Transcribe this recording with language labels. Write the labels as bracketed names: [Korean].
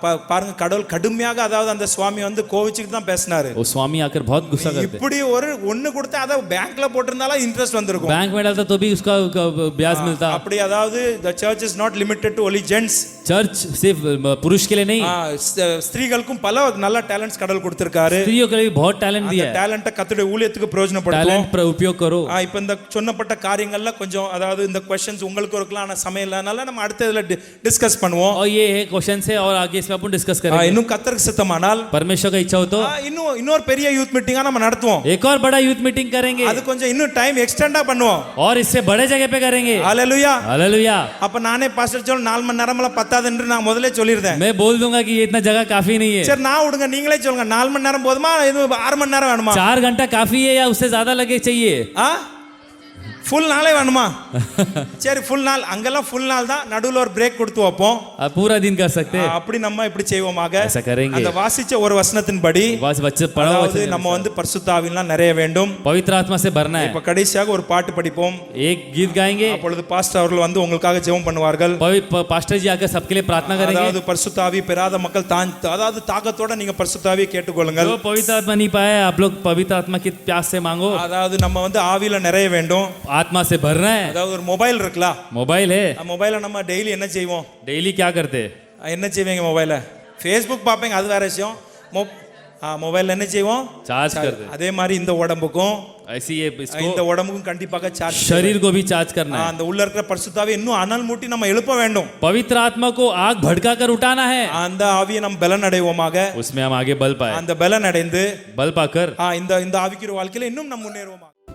[Tamil] பாருங்க கடவுள் கடுமையாக அதாவது அந்த சுவாமி வந்து கோவிச்சுட்டு தான் பேசினாரு [Hindi] वो स्वामी आकर बहुत गुस्सा करते, [Tamil] இப்படி ஒரு ஒண்ணு கொடுத்தா அத பேங்க்ல போட்டிருந்தாலும் இன்ட்ரெஸ்ட் வந்திருக்கும் [Hindi] बैंक में डालता तो भी उसका ब्याज मिलता। [Tamil] அப்படி அதாவது [English] the church is not limited to only gents [Hindi] church सिर्फ पुरुष के लिए नहीं, [Tamil] ஸ்திரீகளுக்கும் பல நல்ல டேலண்ட்ஸ் கடவுள் கொடுத்திருக்காரு [Hindi] स्त्रियों के लिए भी बहुत टैलेंट [Tamil] அந்த [Hindi] दिया है, [Tamil] டேலண்ட கர்த்தருடைய ஊழியத்துக்கு பிரயோஜனப்படுத்துவோம் [Hindi] टैलेंट पर उपयोग करो। [Tamil] இப்ப இந்த சொன்னப்பட்ட காரியங்கள்ல கொஞ்சம் அதாவது இந்த क्वेश्चंस உங்களுக்கு இருக்கலாம் ஆனா சமயம் இல்லனால நம்ம அடுத்த இதுல டிஸ்கஸ் பண்ணுவோம் [Hindi] और ये है क्वेश्चन है और आगे इसमें अपन डिस्कस करेंगे, [Tamil] இன்னும் கர்த்தருக்கு சித்தமானால் [Hindi] परमेश्वर का इच्छा हो तो [Tamil] இன்னொரு பெரிய யூத் மீட்டிங்கா நம்ம நடத்துவோம் [Hindi] एक और बड़ा यूथ मीटिंग करेंगे [Tamil] அது கொஞ்சம் இன்னும் டைம் எக்ஸ்டெண்டா பண்ணுவோம் [Hindi] और इससे बड़े जगह पे करेंगे। [Tamil] ஹalleluya [Hindi] हालेलुया। [Tamil] அப்ப நானே பாஸ்டர் சொல்ல 4 மணி நேரம்ல பத்தாது என்று நான் முதல்ல சொல்லிருந்தேன் [Hindi] मैं बोल दूंगा कि ये इतना जगह काफी नहीं है, [Tamil] சரி நான் விடுங்க நீங்களே சொல்லுங்க 4 மணி நேரம் போதுமா இது 6 மணி நேரம் வேணுமா [Hindi] 4 घंटा काफी है या उससे ज्यादा लगे चाहिए? [Tamil] ஃபுல் நாளே வேணுமா சரி ஃபுல் நாள் அங்கெல்லாம் ஃபுல் நாள் தான் நடுவுல ஒரு பிரேக் கொடுத்து வைப்போம் [Hindi] आप पूरा दिन कर सकते हैं [Tamil] அப்படி நம்ம இப்படி செய்வோமாக [Hindi] ऐसा करेंगे [Tamil] அந்த வாசிச்ச ஒரு வசனத்தின்படி [Hindi] बस बच्चे पढ़ो [Tamil] அதாவது நம்ம வந்து பரிசுத்த ஆவியினால் நிறைய வேண்டும் [Hindi] पवित्र आत्मा से भरना है [Tamil] இப்ப கடைசியாக ஒரு பாட்டு படிப்போம் [Hindi] एक गीत गाएंगे [Tamil] அப்பொழுது பாஸ்டர் அவர்கள் வந்து உங்களுக்காக ஜெபம் பண்ணுவார்கள் [Hindi] पास्टर जी आकर सबके लिए प्रार्थना करेंगे [Tamil] அதாவது பரிசுத்த ஆவி பெறாத மக்கள் தான் அதாவது தாகத்தோட நீங்க பரிசுத்த ஆவியை கேட்டுக்கொள்ளுங்கள் [Hindi] जो पवित्र आत्मा नहीं पाए आप लोग पवित्र आत्मा की प्यास से मांगो [Tamil] அதாவது நம்ம வந்து ஆவியில நிறைய வேண்டும் [Hindi] आत्मा से भरना है [Tamil] அதாவது ஒரு மொபைல் இருக்குல்ல [Hindi] मोबाइल है [Tamil] மொபைலை நம்ம டெய்லி என்ன செய்வோம் [Hindi] डेली क्या करते हैं [Tamil] என்ன செய்வீங்க மொபைல ஃபேஸ்புக் பார்ப்பீங்க அது வேற விஷயம் மொபைல் என்ன செய்வோம் [Hindi] चार्ज करते हैं [Tamil] அதே மாதிரி இந்த உடம்புக்கும் [Hindi] ऐसी ये इसको [Tamil] இந்த உடம்புக்கும் கண்டிப்பாக சார்ஜ் [Hindi] शरीर को भी चार्ज करना है [Tamil] அந்த உள்ள இருக்கிற பரிசுத்தாவை இன்னும் அனல் மூட்டி நம்ம எழுப்ப வேண்டும் [Hindi] पवित्र आत्मा को आग भड़का कर उठाना है [Tamil] அந்த ஆவியை நம்ம பலன் அடைவோமாக [Hindi] उसमें हम आगे बल पाए [Tamil] அந்த பலன் அடைந்து [Hindi] बल पाकर [Tamil] இந்த இந்த ஆவிக்குரிய வாழ்க்கையில இன்னும் நம்ம முன்னேறுவோம்